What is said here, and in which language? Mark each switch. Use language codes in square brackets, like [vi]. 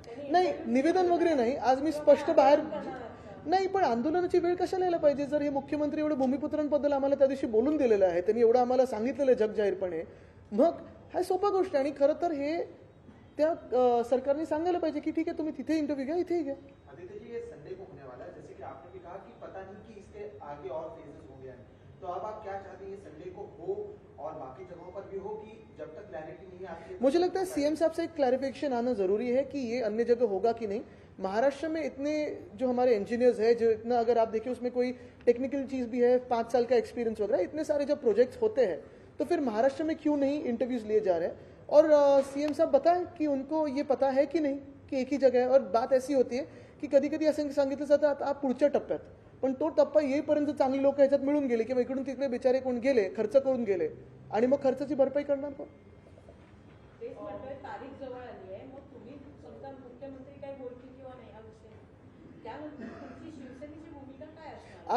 [mr] नाही, निवेदन वगैरे नाही. आज मी स्पष्ट बाहेर नाही, पण आंदोलनाची वेळ कशाला यायला पाहिजे? जर हे मुख्यमंत्री एवढे भूमिपुत्रांबद्दल आम्हाला त्या दिवशी बोलून दिलेलं आहे, त्यांनी एवढं आम्हाला सांगितलेलं आहे जगजाहीरपणे, मग हा सोपा गोष्ट आहे. आणि खरं तर हे त्या सरकारने सांगायला पाहिजे की ठीक आहे, तुम्ही तिथे इंटरव्ह्यू घ्या, इथेही घ्या. [hi] आदित्य जी, ये संडे को होने वाला है, जैसे कि आपने भी कहा कि पता नहीं कि इसके आगे और फेजेस होंगे या नहीं, तो अब आप क्या चाहते हैं, ये संडे को हो और बाकी जगहों पर भी हो, कि जब तक क्लैरिटी नहीं आती? मुझे लगता है सीएम साहब से एक क्लैरिफिकेशन आना जरूरी है कि ये अन्य जगह होगा कि नहीं. महाराष्ट्र में इतने जो हमारे इंजीनियर्स हैं, जो इतना अगर आप देखिए उसमें कोई टेक्निकल चीज़ भी है, 5 साल का एक्सपीरियंस वगैरह, इतने सारे जब प्रोजेक्ट्स होते हैं तो फिर महाराष्ट्र में क्यों नहीं इंटरव्यूज लिए जा रहे हैं? और सीएम साहब बताएं कि उनको ये पता है कि नहीं की एक ही जगह [mr] आहे. [hi] और बात ऐसी होती है की [mr] कधी कधी असं सांगितलं जातं आता पुढच्या टप्प्यात, पण तो टप्पा येईपर्यंत चांगली लोक ह्याच्यात मिळून गेले किंवा इकडून तिकडे बिचारे कोण गेले, खर्च करून गेले, आणि मग खर्चाची भरपाई करणार कोण? तारीख जवळ आली आहे, मग तुम्ही समजा मुख्यमंत्री काय बोलतील किंवा नाही हा विषय, त्यानंतर तुमची शिवसेनेची भूमिका काय असणार?